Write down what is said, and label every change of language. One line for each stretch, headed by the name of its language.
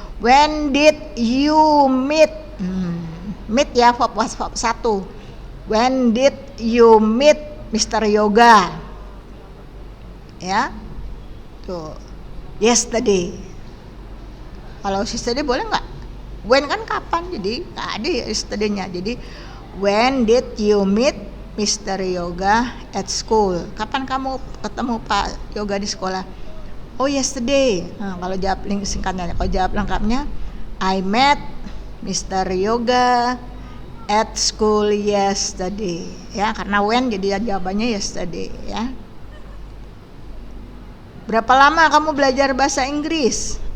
English: When did you meet? Meet ya, verb 1. When did you meet Mr. Yoga? Ya. Tuh. Yesterday.
Indonesian: Kalau yesterday boleh nggak? When kan kapan, jadi nggak ada ya yesterday-nya.
English: Jadi when did you meet Mr. Yoga at school?
Indonesian: Kapan kamu ketemu Pak Yoga di sekolah?
English: Oh, yesterday.
Indonesian: Kalau jawab singkatnya, kalau jawab lengkapnya,
English: I met Mr. Yoga at school yesterday.
Indonesian: Ya, karena when jadi jawabannya yesterday, ya. Berapa lama kamu belajar bahasa Inggris?